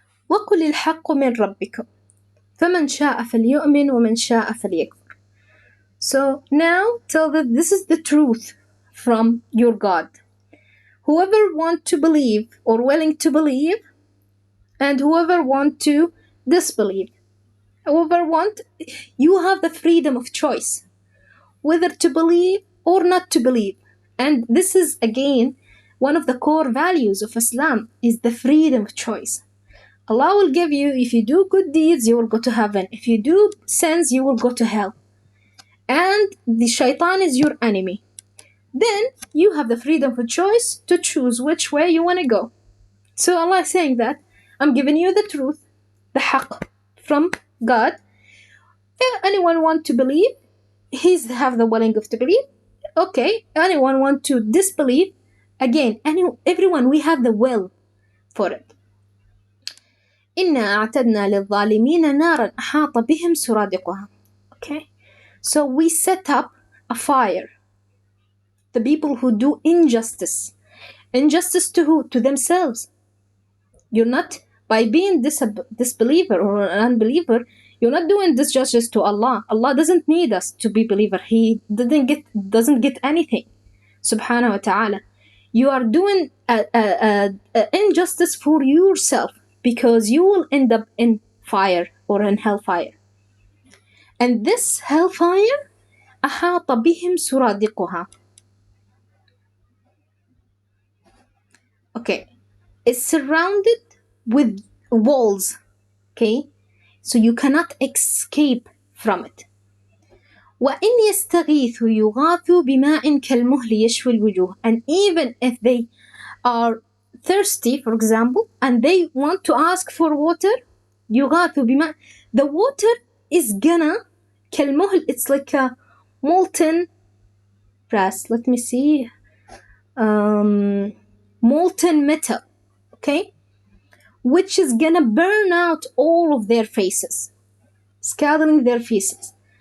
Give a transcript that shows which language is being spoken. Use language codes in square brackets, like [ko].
[ar] وقل الحق من ربكم فمن شاء فليؤمن ومن شاء فليكفر. [en] So now tell that this is the truth from your God. Whoever want to believe or willing to believe, and whoever want to disbelieve. Whoever want, you have the freedom of choice, whether to believe or not to believe. And this is again one of the core values of Islam is the freedom of choice. Allah will give you, if you do good deeds, you will go to heaven. If you do sins, you will go to hell. And the shaitan is your enemy. Then you have the freedom of choice to choose which way you want to go. So Allah is saying that I'm giving you the truth, the haqq from God. If anyone want to believe, He's have the willing of to believe. Okay, anyone want to disbelieve, again, everyone, we have the will for it. [ar] إنا أعتدنا للظالمين نارا أحاط بهم سرادقها. [en] Okay, so we set up a fire. The people who do injustice. Injustice to who? To themselves. You're not, by being disbeliever or an unbeliever, you're not doing this justice to Allah. Allah doesn't need us to be believer. He doesn't get anything. Subhanahu wa ta'ala. You are doing a injustice for yourself because you will end up in fire or in hellfire. And this hellfire, [ar] أحاط بهم سرادقها. [en] Okay, is surrounded with walls. Okay, so you cannot escape from it. [ar] وإن يستغيثوا يغاثوا بماء كالمهل يشوي الوجوه. [en] And even if they are thirsty, for example, and they want to ask for water, [ar] يغاثوا بماء, [en] the water is gonna [ar] كالمهل, [en] it's like a molten brass, let me see, molten metal, okay, which is gonna burn out all of their faces, scalding their faces.